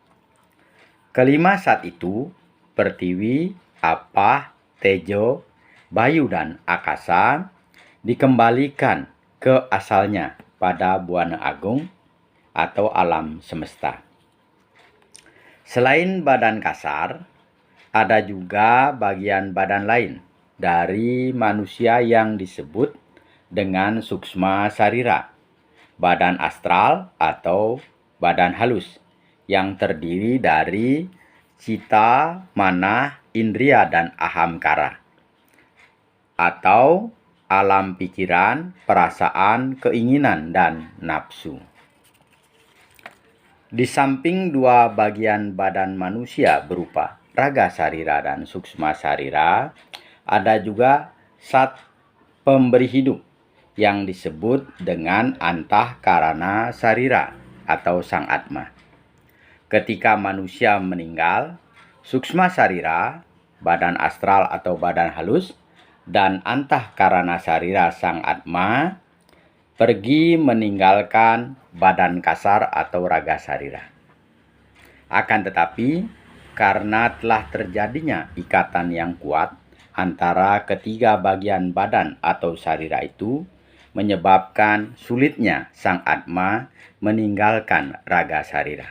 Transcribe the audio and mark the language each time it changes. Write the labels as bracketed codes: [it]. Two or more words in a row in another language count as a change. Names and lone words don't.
[id] Kelima Sat itu, Pertiwi, Apah, Tejo, Bayu, dan Akasa dikembalikan ke asalnya pada Buana Agung atau alam semesta. Selain badan kasar, ada juga bagian badan lain dari manusia yang disebut dengan suksma sarira, badan astral atau badan halus yang terdiri dari cita, manah, indria, dan ahamkara atau alam pikiran, perasaan, keinginan, dan nafsu. Di samping 2 bagian badan manusia berupa raga sarira dan suksma sarira, ada juga Sat Pemberi Hidup yang disebut dengan antahkarana sarira atau sang atma. Ketika manusia meninggal, suksma sarira, badan astral atau badan halus, dan antahkarana sarira sang atma pergi meninggalkan badan kasar atau raga sarira. Akan tetapi, karena telah terjadinya ikatan yang kuat antara ketiga bagian badan atau sarira itu, menyebabkan sulitnya sang atma meninggalkan raga sarira.